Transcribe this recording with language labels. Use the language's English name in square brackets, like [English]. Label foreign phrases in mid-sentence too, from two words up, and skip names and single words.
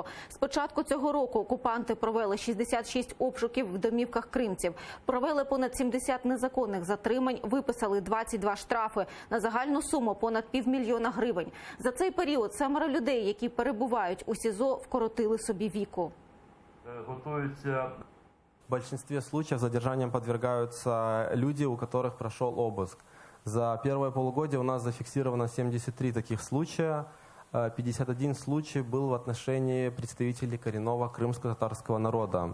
[Ukrainian] З початку цього року окупанти провели 66 обшуків в домівках кримців, провели понад 70 незаконних затримань, виписали 22 штрафи на загальну суму понад півмільйона гривень. За цей період 7 людей, які перебувають у СІЗО, вкоротили собі віку. [Russian] В большинстве случаев задержанием подвергаются люди, у которых прошел обыск. За первое полугодие у нас зафиксировано 73 таких случая. 51 случай был в отношении представителей коренного крымско-татарского народа.